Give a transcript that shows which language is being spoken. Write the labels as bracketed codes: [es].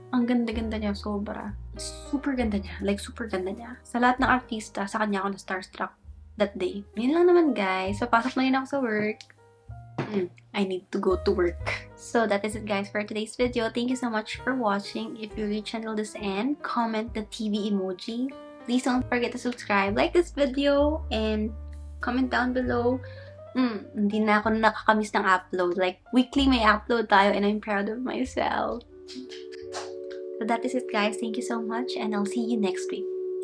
[tl] Ang ganda-ganda niya, sobra. Super ganda niya. Like, super ganda niya. Sa lahat ng artista, sa kanya ako na starstruck that day. Yun lang naman, guys. So, pasok na yun ako sa work. [en] I need to go to work. So that is it, guys, for today's video. Thank you so much for watching. If you reach until this end, comment the TV emoji. Please don't forget to subscribe, like this video, and comment down below. [tl] Hindi na ako nakakamiss ng upload. [en] Like, weekly [tl] may upload tayo [en] and I'm proud of myself. So that is it, guys. Thank you so much and I'll see you next week.